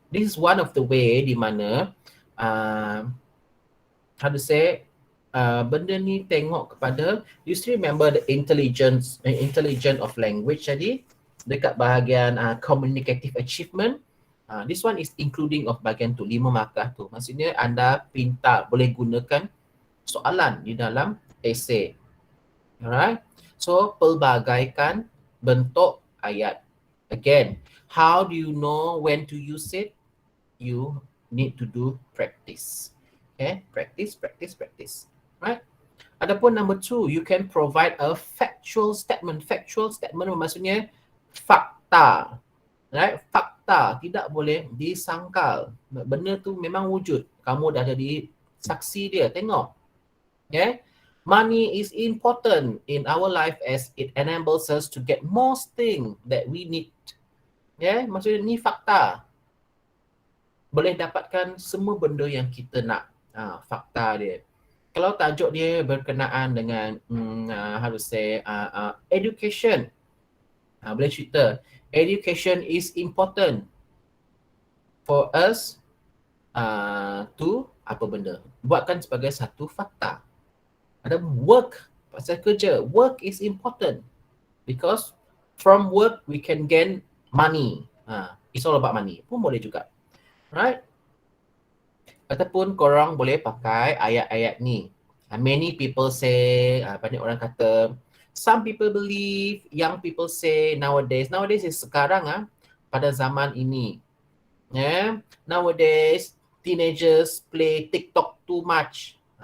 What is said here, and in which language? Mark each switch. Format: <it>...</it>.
<en>This is one of the way</en> <ms>di mana</ms> <en>how to say,</en> <ms>benda ni tengok kepada,</ms> <en>you still remember the intelligence of language</en> <ms>tadi, dekat bahagian</ms> <en>communicative achievement. This one is including of</en> <ms>bahagian tu, 5 markah tu. Maksudnya anda boleh gunakan soalan di dalam essay. Alright? So, pelbagaikan bentuk ayat.</ms> <en>Again, how do you know when to use it? You need to do practice. Okay, practice. Right?</en> <ms>Adapun</ms> <en>number 2, you can provide a factual statement. Factual statement</en> <ms>maksudnya fakta.</ms> <en>Right?</en> <ms>Fakta tidak boleh disangkal. Benda tu memang wujud. Kamu dah jadi saksi dia. Tengok. Okay?</ms> <en>Money is important in our life as it enables us to get most things that we need.</en> <ms>Yeah? Maksudnya ni fakta. Boleh dapatkan semua benda yang kita nak. Fakta dia. Kalau tajuk dia berkenaan dengan</ms> <en>how to say education.</en> <ms>Boleh cerita.</ms> <en>Education is important for us to</en> <ms>apa benda. Buatkan sebagai satu fakta. Ada work, pasal kerja.</ms> <en>Work is important because from work we can gain money. It's all about money.</en> <ms>Pun boleh juga.</ms> <en>Right?</en> <ms>Ataupun korang boleh pakai ayat-ayat ni.</ms> <en>Many people say,</en> <ms>banyak orang kata,</ms> <en>some people believe, young people say nowadays. Nowadays is</en> <ms>sekarang pada zaman ini. Yeah?</ms> <en>Nowadays, teenagers play TikTok too much.</en>